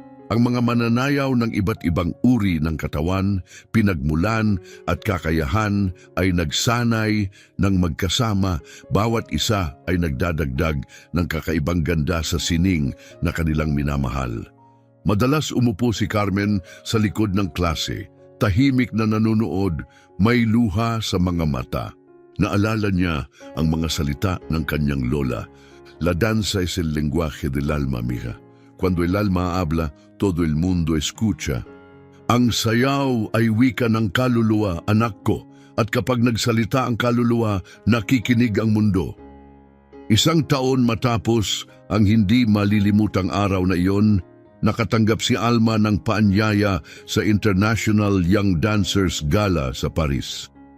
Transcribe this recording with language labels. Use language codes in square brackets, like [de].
[tl] Ang mga mananayaw ng iba't ibang uri ng katawan, pinagmulan at kakayahan ay nagsanay ng magkasama, bawat isa ay nagdadagdag ng kakaibang ganda sa sining na kanilang minamahal. Madalas umupo si Carmen sa likod ng klase, tahimik na nanonood, may luha sa mga mata. Naalala niya ang mga salita ng kanyang lola. [es] La danza es el lenguaje del alma, mija. Cuando el alma habla, todo el mundo escucha. [tl] Ang sayaw ay wika ng kaluluwa, anak ko, at kapag nagsalita ang kaluluwa, nakikinig ang mundo. 1 taon matapos ang hindi malilimutang araw na iyon, nakatanggap si Alma ng paanyaya sa International Young Dancers Gala sa Paris.